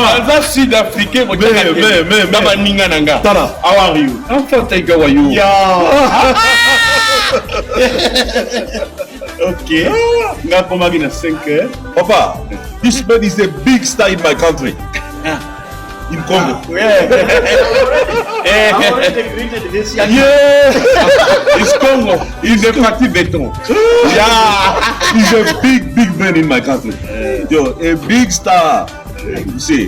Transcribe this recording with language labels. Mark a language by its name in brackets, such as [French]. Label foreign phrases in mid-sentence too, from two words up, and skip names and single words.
[French] Dans Sud-Africain, mais [English] Tara, how are you? I'm fine, thank you. How are you? Yeah. Okay. [Lingala] Nga koma gina 5 [English] Papa, this man is a big star in my country. In Congo. Yeah. It's Congo. He's a Fati Beton. Yeah. He's a big man in my country. Yo, a big star. You see.